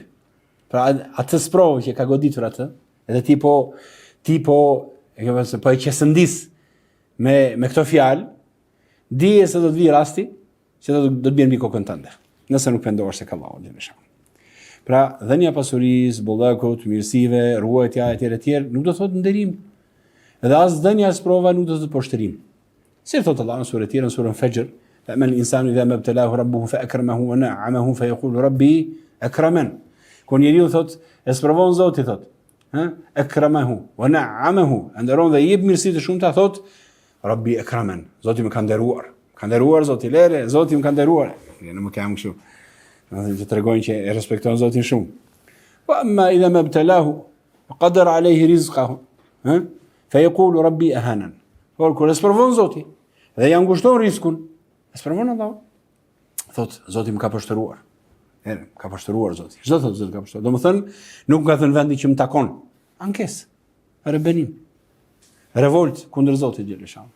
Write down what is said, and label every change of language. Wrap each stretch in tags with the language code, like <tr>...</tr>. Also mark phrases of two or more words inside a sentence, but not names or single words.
<sq>Pra atë sprovë që ka goditur atë, edhe ti po e qesëndis me këto fjalë, dije se do të vijë rasti që do të bjerë mbi kokën tënde, nëse nuk pendohesh tek Allahu xhaleshanu. Pra, dhënia pasurisë, bollëkut, mirësive, ruajtja etj. Nuk do thotë nderim. Edhe as dhënia sprova nuk do të thotë poshtërim. Si thotë Allahu në surën tjetër, në surën Fajr,</sq> <ar>"فأما الإنسان إذا ما ابتلاه ربه فأكرمه ونعمه فيقول ربي أكرمن."</ar> <sq>Kur njeriu thotë, e sprovon Zoti thotë,</sq> <ar>أكرمه ونعمه,</ar> <sq>nderon dhe i jep mirësi të shumta, thotë</sq> <ar>ربي أكرمن.</ar> <sq>Zoti më ka nderuar. Ka nderuar Zoti lere, Zoti më ka nderuar. Ne nuk kam kështu. Që tregojnë që e respekton Zotin shumë.</sq> <ar>وأما إذا ما ابتلاه فقدر عليه رزقه فيقول ربي أهانن.</ar> <sq>Por kur e sprovon Zoti, Dhe ja ngushton riskun. E sprovon Allah. Thot, Zoti më ka poshtëruar. Ka poshtëruar Zoti. Çdo thot Zoti ka poshtëruar. Domethënë, nuk ka thënë vendi që më takon. Ankesë, rebenim, revolt kundër Zotit xheleshan.</sq>